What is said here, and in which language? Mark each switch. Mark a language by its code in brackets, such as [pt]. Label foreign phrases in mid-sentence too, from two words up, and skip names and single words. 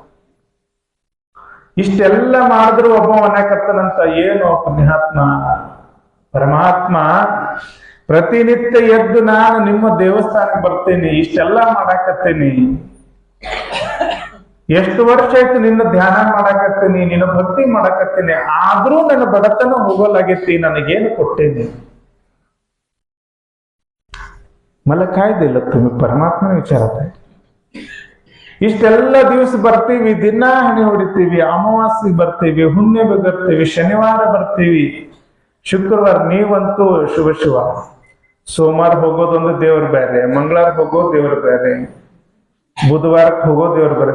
[kn] ಇಷ್ಟೆಲ್ಲ ಮಾಡಿದ್ರು ಒಬ್ಬ ಅನ್ನಕತ್ತನಂತ, ಏನು ಪುಣ್ಯಾತ್ಮ ಪರಮಾತ್ಮ ಪ್ರತಿನಿತ್ಯ ಎದ್ದು ನಾನು ನಿಮ್ಮ ದೇವಸ್ಥಾನಕ್ಕೆ ಬರ್ತೇನೆ, ಇಷ್ಟೆಲ್ಲ ಮಾಡಾಕತ್ತೇನಿ, ಎಷ್ಟು ವರ್ಷ ಆಯ್ತು ನಿನ್ನ ಧ್ಯಾನ ಮಾಡಾಕತ್ತೇನಿ, ನಿನ್ನ ಭಕ್ತಿ ಮಾಡಾಕತ್ತೇನಿ, ಆದ್ರೂ ನನ್ನ ಬಡತನ ಹೋಗಲಾಗೈತಿ, ನನಗೇನು ಕೊಟ್ಟೇನಿ? [mr] मला काय दिलं तुम्ही? परमात्मा विचारत. [kn] ಇಷ್ಟೆಲ್ಲ ದಿವಸ ಬರ್ತೀವಿ, ದಿನ ಹಣೆ ಹೊಡಿತೀವಿ, ಅಮಾವಾಸ್ಯೆ ಬರ್ತೀವಿ, ಹುಣ್ಣಿಮೆ ಬರ್ತೀವಿ, ಶನಿವಾರ ಬರ್ತೀವಿ, ಶುಕ್ರವಾರ ನೀವಂತೂ ಶಿವ. ಸೋಮವಾರ ಹೋಗೋದೊಂದು ದೇವ್ರ ಬೇರೆ, ಮಂಗಳವಾರ ಹೋಗೋ ದೇವ್ರ ಬೇರೆ, ಬುಧವಾರಕ್ಕೆ ಹೋಗೋ ದೇವ್ರ ಬೇರೆ.